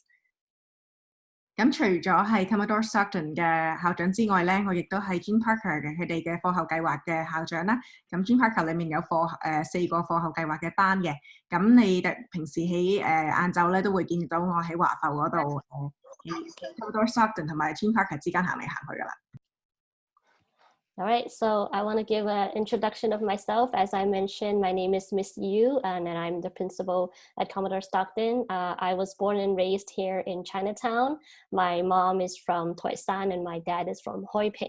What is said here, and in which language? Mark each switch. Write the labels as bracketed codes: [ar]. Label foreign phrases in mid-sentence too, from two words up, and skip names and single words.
[yue] 咁除咗係 Commodore Stockton 嘅校長之外咧，我亦都係 Gene Parker 嘅佢哋嘅課後計劃嘅校長啦。咁 Gene Parker 裏面有4個課後計劃嘅班嘅。咁你哋平時喺晏晝咧都會見到我喺華埠嗰度 Commodore Stockton 同埋 Gene Parker 之間行嚟行去噶啦。 [en] All right, so I want to give an introduction of myself. As I mentioned, my name is Miss Yu, and I'm the principal at Commodore Stockton. I was born and raised here in Chinatown. My mom is from Toisan, and my dad is from Hoi Ping.